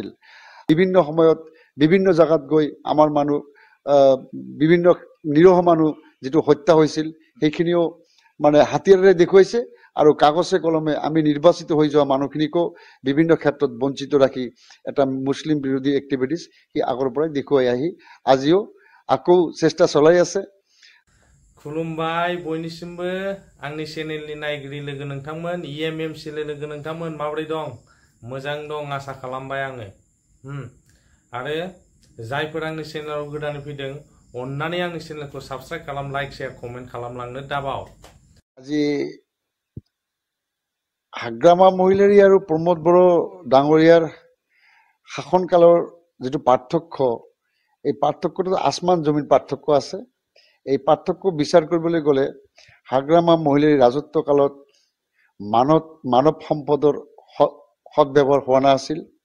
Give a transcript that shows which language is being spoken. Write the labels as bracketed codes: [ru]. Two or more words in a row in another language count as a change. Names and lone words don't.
[as] বিভিন্ন সময়ত বিভিন্ন জাগাত গৈ আমাৰ মানুহ বিভিন্ন নিৰহ মানুহ যিটো হত্যা হৈছিল সেইখিনিও মানে হাতিয়াৰেৰে দেখুৱাইছে, আৰু কাগজে কলমে আমি নিৰ্বাচিত হৈ যোৱা মানুহখিনিকো বিভিন্ন ক্ষেত্ৰত বঞ্চিত ৰাখি এটা মুছলিম বিৰোধী এক্টিভিটিছ সি আগৰ পৰাই দেখুৱাই আহি আজিও আকৌ চেষ্টা চলাই আছে। [brx] खुलुमबाय बयनिसिमबो आंनि चेनेलनि नायगिरि लोगो नोंथांमोन, EMMC लोगो नोंथांमोन माबोरै दं? मोजां दं आसा खालामबाय आङो। आरो जायफोर आंनि चेनेलाव गोदानै फैदों अन्नानै आंनि चेनेलखौ साबस्क्राइब खालाम, [en] like share comment [brx] खालामलांनो दाबाव। [as] আজি হাগ্ৰামা মহিলাৰী আৰু প্ৰমোদ বড়ো ডাঙৰীয়াৰ শাসনকালৰ যিটো পাৰ্থক্য, এই পাৰ্থক্যটো আসমান জমিন পাৰ্থক্য আছে। এই পাৰ্থক্য বিচাৰ কৰিবলৈ গ'লে হাগ্ৰামা মহিলাৰী ৰাজত্ব কালত মানৱ সম্পদৰ সৎব্যৱহাৰ হোৱা নাছিল।